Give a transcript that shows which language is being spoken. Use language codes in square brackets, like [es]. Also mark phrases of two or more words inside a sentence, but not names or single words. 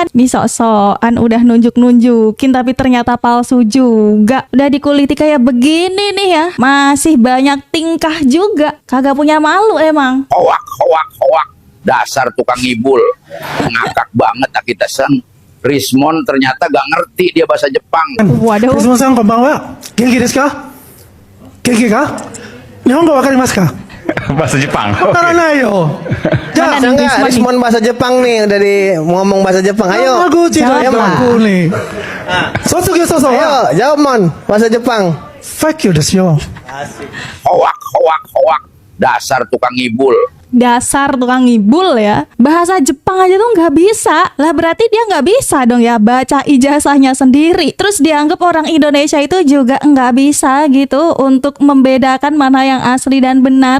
[id] Nih sok-sokan udah nunjuk-nunjukin tapi ternyata palsu juga. Udah dikuliti kayak begini nih ya. Masih banyak tingkah juga. Kagak punya malu emang. Hoak. Dasar tukang ngibul. Ngakak banget kita sang. Rismon ternyata gak ngerti dia bahasa Jepang. Waduh. [ja] Rismonさん、こんばんは. 元気ですか? 元気か？日本語分かりますか? [id] Bahasa Jepang. [ja] 分からないよ. [id] Rismon bahasa Jepang nih, dari ngomong bahasa Jepang. Ayo. Yamaguchi Jepang nih. [ja] 卒業早々. [id] Ayo, jawab Mon, bahasa Jepang. [en] Fuck you [ja] ですよ. [id] Hoak. Dasar tukang ngibul. Dasar tukang ngibul ya. Bahasa Jepang aja tuh nggak bisa. Lah berarti dia nggak bisa dong ya baca ijazahnya sendiri. Terus dianggap orang Indonesia itu juga nggak bisa gitu untuk membedakan mana yang asli dan benar.